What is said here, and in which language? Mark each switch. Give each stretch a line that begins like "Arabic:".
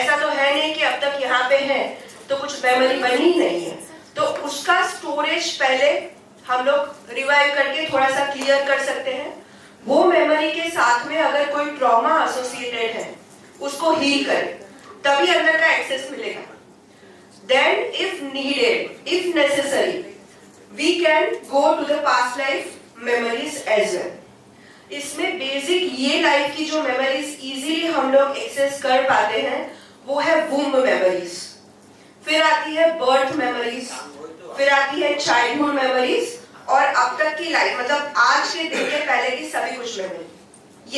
Hindi: ऐसा तो है नहीं कि अब तक यहाँ पे है तो कुछ मेमोरी बनी नहीं है, तो उसका स्टोरेज पहले हम लोग रिवाइव करके थोड़ा सा क्लियर कर सकते हैं। वो मेमोरी के साथ में अगर कोई ट्रॉमा एसोसिएटेड है, उसको हील करें, तभी अंदर का एक्सेस मिलेगा।
English: Then, if needed, if necessary, we can go to the past life memories as well.
Hindi: इसमें बेसिक ये लाइफ की जो मेमोरीज इजीली हम लोग एक्सेस कर पाते हैं, वो है वुम्ब मेमोरीज, फिर आती है बर्थ मेमोरीज, फिर आती है चाइल्डहुड मेमोरीज, और अब तक की लाइफ, मतलब आज के दिन के पहले की सभी कुछ मेमोरी।